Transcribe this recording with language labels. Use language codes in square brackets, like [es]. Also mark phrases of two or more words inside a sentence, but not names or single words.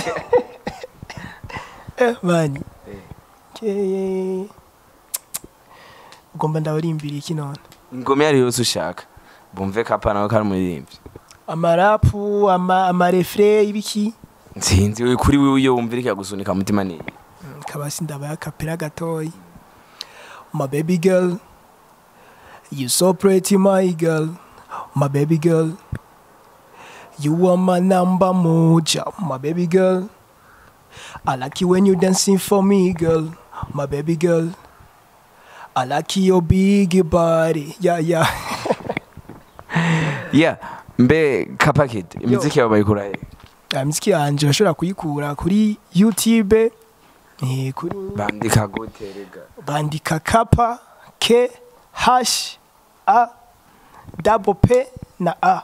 [rn] mani ugomba ndabarimbira iki none ingome yari yose ushaka bumve Kapa nawe kari umuririmbyi amarapu amarefre ibiki nsinzi we kuri wewe iyo wumvira ikagusunika mutima ni kabasi ndabaya kapera gatoyi [en] my baby girl you so pretty my girl my baby girl you are my number moja my baby girl I like you when you dancing for me girl my baby girl I like your big body yeah [rn] mbe Kapa Kid imiziki yawe bayikura he imiziki yanje bashobora kuyikura kuri YouTube kuri bandika gute rega bandika Kapa K hash A double P na A